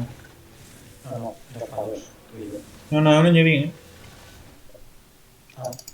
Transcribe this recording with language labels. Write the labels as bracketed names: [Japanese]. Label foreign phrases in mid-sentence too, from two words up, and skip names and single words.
[Spanish] No, no, 2 para 2. Tú y yo. No, no, [Galician] eu non lle vin, eh. Ah.